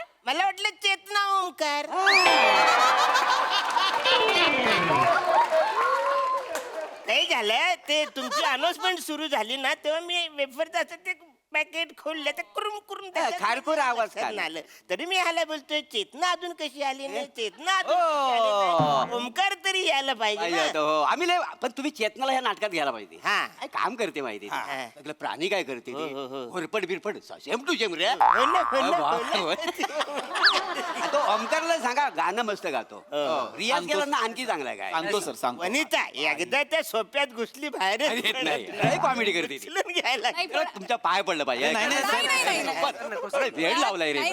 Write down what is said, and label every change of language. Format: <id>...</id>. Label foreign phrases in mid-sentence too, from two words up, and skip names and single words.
<mr>मला वाटलं चेतना ओंकार नाही झालं ते तुमची अनाउन्समेंट सुरू झाली ना तेव्हा मी वेफरचं असं ते पॅकेट खोललं तर कुरुम कुरुम खारखुर आवाज काढला. आलं. तरी मी ह्याला बोलतोय चेतना अजून कशी आली नाही चेतना अजून कशी आली नाही? ओमकार तरी यायला पाहिजे पाहिजे ना. होतं, हो. आम्ही लय पण तुम्ही चेतनाला ह्या नाटकात घ्यायला पाहिजे. हा. काय काम करते माहिती हा. सगळं प्राणी काय करते हो, हो, हो. होरपड बिरपड</mr> <en>same to same</en> <mr>रे. हो ना, हो ना, वा, हो ना. तो ओमकारला सांगा गाणं मस्त गातो. रियाज केला ना आणखी चांगला काय सांगतो सर सांगतो वनिता एकदा त्या सोप्यात घुसली बाहेर येत नाही कॉमेडी करते ती. उचलून घ्यायला नाही, तर तुमच्या पाय पडलं पाहिजे नाही, नाही, नाही, नाही. अरे, वेळ लावलाय रे</mr>